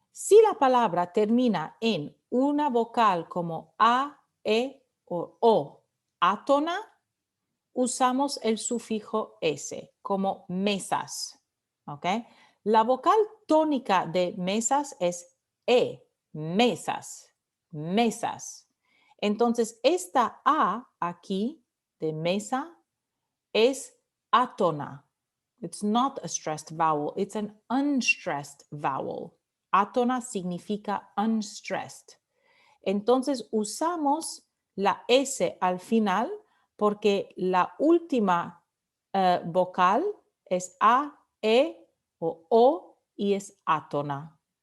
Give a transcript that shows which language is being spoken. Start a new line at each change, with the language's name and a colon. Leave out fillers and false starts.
Spanish: Si la palabra termina en una vocal como A, E o O átona, usamos el sufijo S como mesas. ¿Ok? La vocal tónica de mesas es E, mesas, mesas. Entonces, esta A aquí de mesa es átona.
English: It's not a stressed vowel, it's an unstressed vowel.
Spanish: Átona significa unstressed. Entonces usamos la S al final porque la última vocal es A, E o O y es átona.